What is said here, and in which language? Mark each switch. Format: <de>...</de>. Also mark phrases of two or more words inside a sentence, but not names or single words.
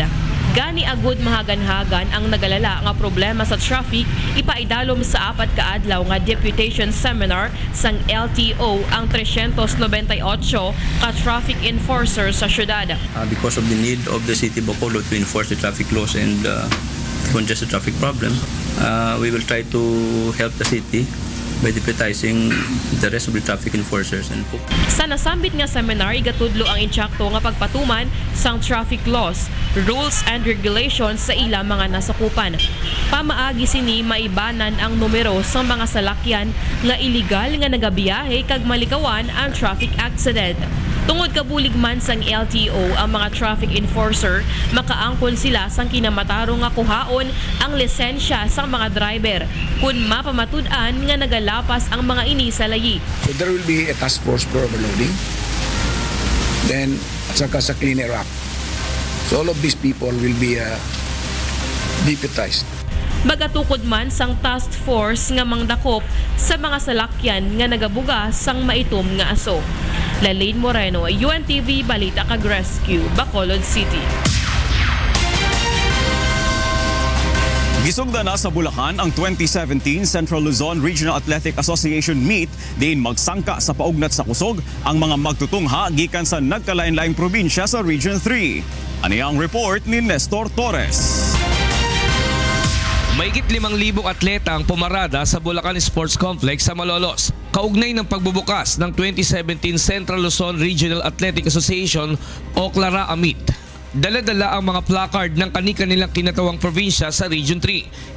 <hil>Gani agud mahagan-hagan ang nagalala nga problema sa traffic ipaidalom sa 4 ka adlaw nga</hil> <en>deputation seminar</en> <hil>sang LTO ang 398 ka</hil> <en>traffic enforcer</en> <hil>sa syudad.</hil> <en>Because of the need of the city Bacolod to enforce the traffic laws and congested traffic problem, we will try to help the city by deputizing the rest of the traffic enforcers.</en> <hil>Sa nasambit nga seminar, igatudlo ang insyakto nga pagpatuman sang</hil> <en>traffic laws, rules and regulations</en> <hil>sa ilang mga nasakupan. Pamaagi sini maibanan ang numero sa mga salakyan nga iligal nga nagabiyahe kag malikawan ang</hil> <en>traffic accident.</en> <hil>Tungod kabulig man sang LTO ang mga</hil> <en>traffic enforcer,</en> <hil>makaangkon sila sang kinamatarong nga kuhaon ang lisensya sang mga driver kung mapamatud-an nga nagalapas ang mga ini sa layi.</hil> <en>So there will be a task force for overloading, then</en> <tl>at saka sa</tl> <en>Cleaner Act. So all of these people will be deputized.</en> <hil>Magatukod man sang</hil> <en>task force</en> <hil>nga mangdakop sa mga salakyan nga nagabuga sang maitom nga aso. Lalaine Moreno, UNTV Balita Kag Rescue, Bacolod City.</hil> <ceb>Gisugda na sa Bulacan ang 2017 Central Luzon Regional Athletic Association Meet diin magsangka sa paugnat sa kusog ang mga magtutungha gikan sa nagkalain-laing probinsya sa Region 3. Ani ang report ni Nestor Torres.</ceb> <tl>Mahigit 5,000 atleta ang pumarada sa Bulacan Sports Complex sa Malolos. Kaugnay ng pagbubukas ng 2017 Central Luzon Regional Athletic Association o Clara Amit. Dala-dala ang mga placard ng kani-kanilang kinatawang probinsya sa Region 3.</tl>